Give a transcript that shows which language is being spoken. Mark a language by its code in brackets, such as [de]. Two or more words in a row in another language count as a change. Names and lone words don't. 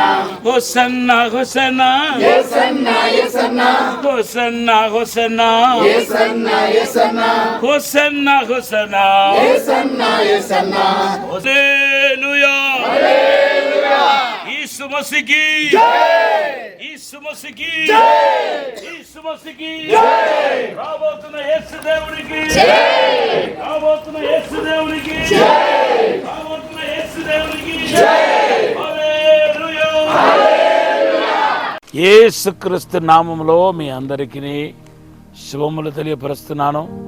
[hi] Hosanna, Hosanna, Yesanna, Yesanna, Hosanna, Hosanna, Yesanna, Yesanna, Hosanna, Hosanna, Yesanna, Yesanna, Hallelujah, Hallelujah, यीशु मसीह की जय, यीशु मसीह की जय, यीशु मसीह की जय, [te] రాబోతున్న యేసు దేవునికి జై, రాబోతున్న యేసు దేవునికి జై, రాబోతున్న యేసు దేవునికి జై. యేసుక్రీస్తు నామములో మీ అందరికీ శుభములు తెలియపరుస్తున్నాను.